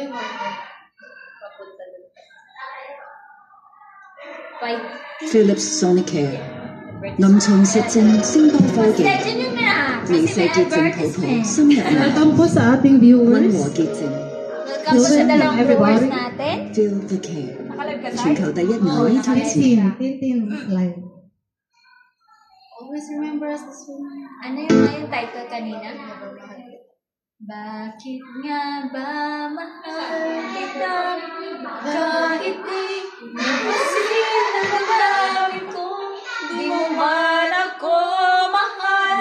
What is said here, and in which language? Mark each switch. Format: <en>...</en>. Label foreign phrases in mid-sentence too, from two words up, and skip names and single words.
<tl>Papunta doon. Fight.</tl> <zh>Philips Sonicare 臨床實證聲波科技，</zh> <tl>Legend yun na.</tl> <zh>微細潔淨泡泡深入內</zh> <tl>Welcome po sa ating</tl> <zh>溫</zh> <tl>viewers.</tl> <zh>和潔淨</zh> <tl>Welcome po sa dalawang Everybody. viewers natin.</tl> <en>Feel the care，</en> <tl>Nakalive ka tayo?</tl> <zh>全球第一愛推薦。</zh> <tl>Tintin live.</tl> <en>Always remember us this one.</en> <tl>Ano yung title kanina? Bakit nga ba mahal kita kahit di mapasin ang damdamin ko, di mo man ako mahal.</tl>